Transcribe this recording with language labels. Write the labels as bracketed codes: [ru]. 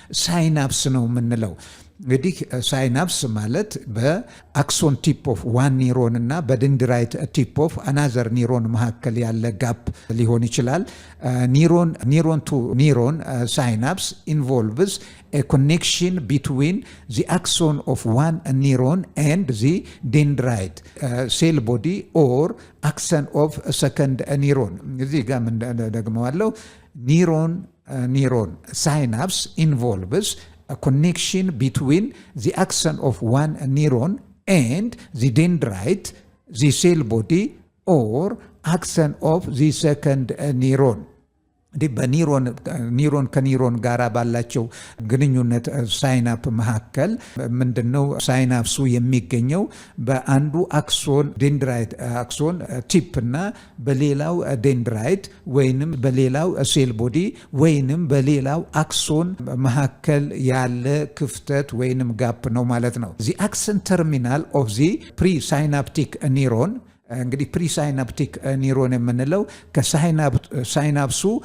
[en] ሳይናፕስ ነው የምንለው። [am] እንግዲህ ሳይናፕስ ማለት በአክሶን ቲፕ ኦፍ ዋን ኒውሮን እና በደንድራይት ቲፕ ኦፍ አናዘር ኒውሮን መካከል ያለ ጋፕ ሊሆን ይችላል። [en] ኒውሮን ቱ ኒውሮን ሳይናፕስ ኢንቮልቭስ a connection between the axon of one neuron and the dendrite cell body or axon of a second neuron. [am] እዚህ ጋር ምን ደግመዋለሁ? [en] neuron synapse involves a connection between the axon of one neuron and the dendrite, the cell body or axon of the second neuron. [am] በኒውሮን ከኒውሮን ጋር ባላቸው ግንኙነት ሳይናፕ መካከል ምንድነው? ሳይናፕሱ የሚገኘው በአንዱ አክሶን ዴንድራይት አክሶን ቲፕ እና በሌላው ዴንድራይት ወይንም በሌላው ሴል ቦዲ ወይንም በሌላው አክሶን መካከል ያለ ክፍተት ወይንም ጋፕ ነው ማለት ነው። [en] ዚ አክሰን ተርሚናል ኦፍ ዚ ፕሪሳይናፕቲክ ኒውሮን [am] እንግዲህ ፕሪሳይናፕቲክ ኒውሮን የምንለው ከሳይናፕሱ